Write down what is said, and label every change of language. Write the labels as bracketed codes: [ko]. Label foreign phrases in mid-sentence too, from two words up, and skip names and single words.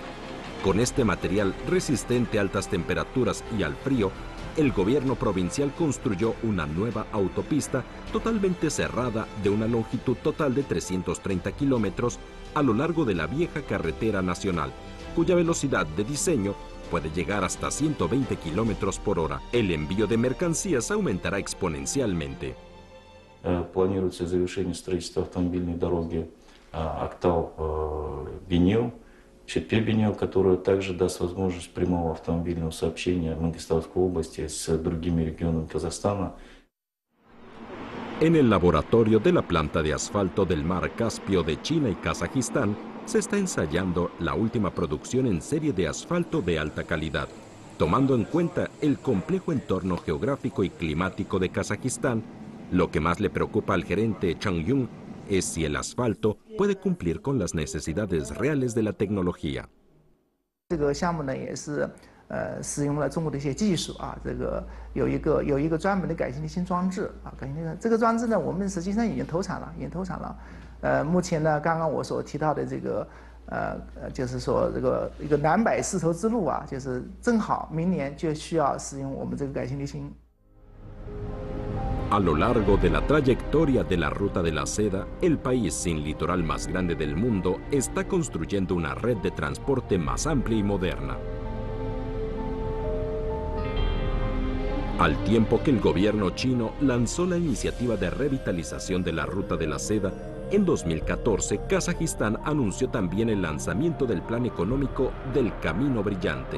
[es] Con este material resistente a altas temperaturas y al frío, el gobierno provincial construyó una nueva autopista totalmente cerrada de una longitud total de 330 kilómetros a lo largo de la vieja carretera nacional, cuya velocidad de diseño puede llegar hasta 120 kilómetros por hora. El envío de mercancías aumentará exponencialmente. [ru] Планируется завершение строительства автомобильной дороги Актау-Бенил, Чепе-Бенил, которая также даст возможность прямого автомобильного сообщения Мангистауской области с другими регионами Казахстана. [es] En el laboratorio de la planta de asfalto del Mar Caspio de China y Kazajistán se está ensayando la última producción en serie de asfalto de alta calidad. Tomando en cuenta el complejo entorno geográfico y climático de Kazajistán, lo que más le preocupa al gerente Chang Yun es si el asfalto puede cumplir con las necesidades reales de la tecnología. [zh] 使用了中国的一些技术啊，这个有一个专门的改进的新装置啊，这个装置呢，我们实际上已经投产了，目前呢，刚刚我所提到的这个就是说这个一个南北丝绸之路啊，就是正好明年就需要使用我们这个改进的新。 [es] A lo largo de la trayectoria de la Ruta de la Seda, el país sin litoral más grande del mundo está construyendo una red de transporte más amplia y moderna. Al tiempo que el gobierno chino lanzó la iniciativa de revitalización de la Ruta de la Seda, en 2014 Kazajistán anunció también el lanzamiento del plan económico del Camino Brillante.